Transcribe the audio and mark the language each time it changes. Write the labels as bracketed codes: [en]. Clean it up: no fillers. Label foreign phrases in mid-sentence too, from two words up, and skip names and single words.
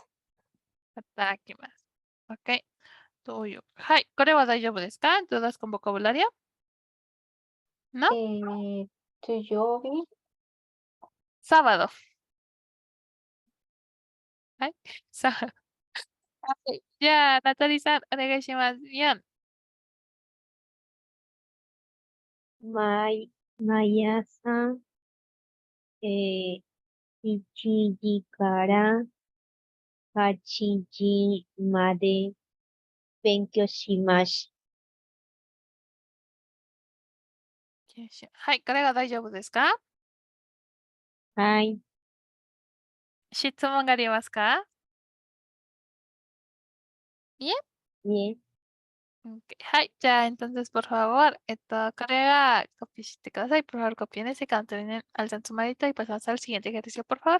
[ja] Hatarakimasu. Ok, tuyo. Hai, ¿これは大丈夫ですか? [es] ¿Dudas con vocabulario? ¿No? [ja] Toyobi, [es] Sábado. Hai, sábado. Ok, ya, Natali-san, onegaishimasu. Bien. [ja] Mayasa, 7時から8時まで勉強します。はい、これが大丈夫ですか？はい。質問がありますか？いえ。ね。 [es] Ok, Hi, ya, entonces, por favor, Correa, copie por favor, copien ese canto, alzan su manito y pasamos al siguiente ejercicio, por favor.